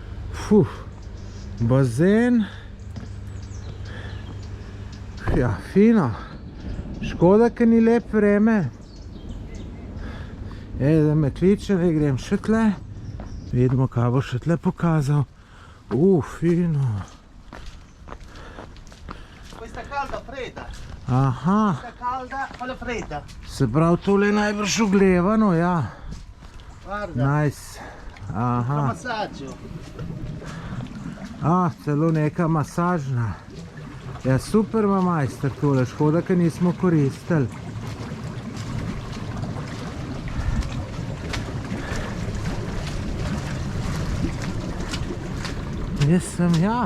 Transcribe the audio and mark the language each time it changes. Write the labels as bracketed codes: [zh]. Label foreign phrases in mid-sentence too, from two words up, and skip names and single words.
[sl] Bazen. Ja, fino. Škoda, ker ni lep vreme. Da me kliče, da grem še tle. Vidimo, kaj bo še tle pokazal. Fino. [it] Questa calda fredda. Aha. Questa calda, quella fredda. [sl] Se pravi, tole je najbrž uglevano, ja. [it] Guarda. [en] Nice. Aha. [it] Da massaggio. [sl] Celo neka masažna. Ja, super ima majster tole, škoda, ker nismo koristili. Jaz sem, ja.